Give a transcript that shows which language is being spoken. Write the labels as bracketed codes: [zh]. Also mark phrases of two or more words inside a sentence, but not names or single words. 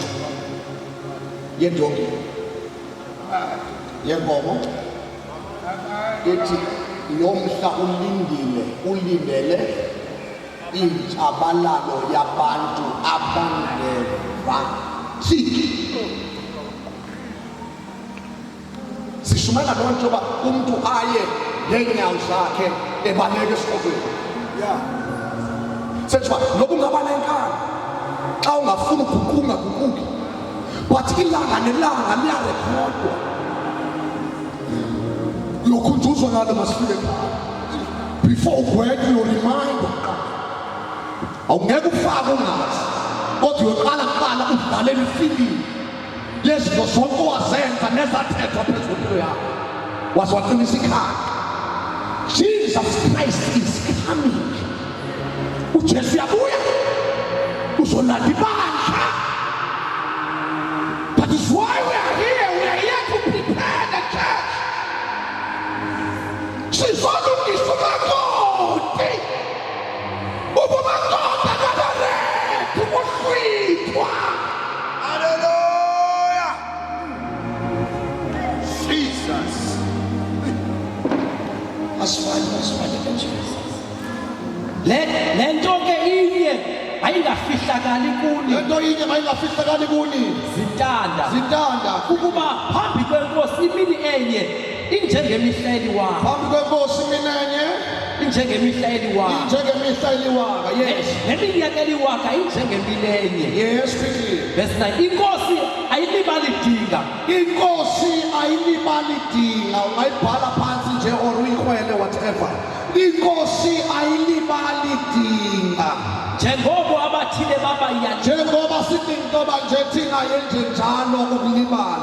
[xh] yendongi yenkomo ethi lo mhla ulindele intshabalalo yabantu abangeva Thixo. Sishumela loo nto yoba umntu aye ngeenyawo zakhe ebaleka esikolweni. Sethi uba noba ungaba nenkani xa ungafuni uguquki but ilanga nelanga liyarekhodwa uyokhunjuzwa ngalo masifike before ugwethe uyoreminder awungeke ufake ungazi kodwa uyoqala kuqala udlalela ifilimu yezinto zonke owazenza nezathethwa phezu kwempilo yakho waze waqinisa ikhaya. [en] Jesus Christ is coming. [xh] uJesu uyabuya uzolanda ibandla. [en] That is why we are here. We are here to prepare the church. [xh] Sizolungisa umakoti ubumakoti akabarethu kuhlwithwa. Hallelujah. Jesus. Asifani ke Jesus. Le nto ke inye ayingafihlakali kuni Lento inye mayingafihlakali kuni. zintanda ukuba phambi kwenkosi imini enye injengemihla eliwaka Phambi kwenkosi minenye injengemihla eliwaka injengemihla eliwaka. Yes. neminyaka eliwaka injengemini enye. [en] Yes, quickly. Verse 9, [xh] inkosi ayilibali dinga Inkosi ayilibali dinga ungayibhala phansi nje or uyikhwele whatever. Inkosi ayilibali dinga. njengoko abathile babayiyala Njengoba sithi intoba nje thina yenze njalo ukulibala.